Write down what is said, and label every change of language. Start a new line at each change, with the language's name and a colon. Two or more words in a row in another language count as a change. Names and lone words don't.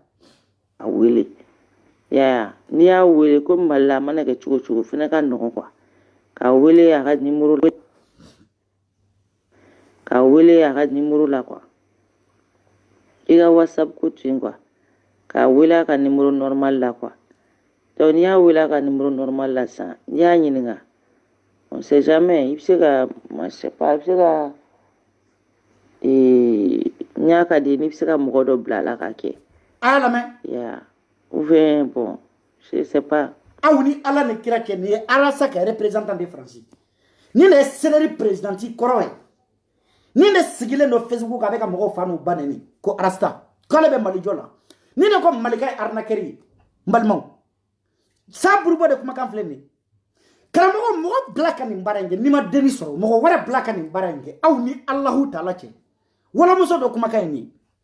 Bambara: a wele ya n'i y'a wele ko Mali la a mana kɛ cogo cogo fana ka nɔgɔn quoi k'a wele a ka numéro la quoi i ka WhatsApp ko to yen quoi k'a wele a ka numéro normal la quoi donc n'i y'a wele a ka numéro normal la sisan n'i y'a ɲininka
French: on sait jamais
Bambara: i bɛ se ka
French: je sais pas
Bambara: i bɛ se ka n'i y'a ka di n'i bɛ se ka mɔgɔ dɔ bila a la k'a kɛ a y'a lamɛn
French: ya ou bien bon je sais pas
Bambara: aw ni ala ni kira kɛ nin ye Arasa ka
French: représentant de France
Bambara: nin de ye Seleri présidenti kɔrɔ ye nin de sigilen don Facebook a bɛ ka mɔgɔw fa n'u ba nɛni ko Arasta k'ale bɛ Mali jɔ la nin de ko Malika ye arnaqueur ye n balimaw sa burubo de kumakan filɛ nin ye karamɔgɔ mɔgɔ bila ka nin baara in kɛ n'i ma denni sɔrɔ mɔgɔ wɛrɛ bila ka nin baara in kɛ aw ni Alahu Taala cɛ walamuso dɔ kumakan ye nin ye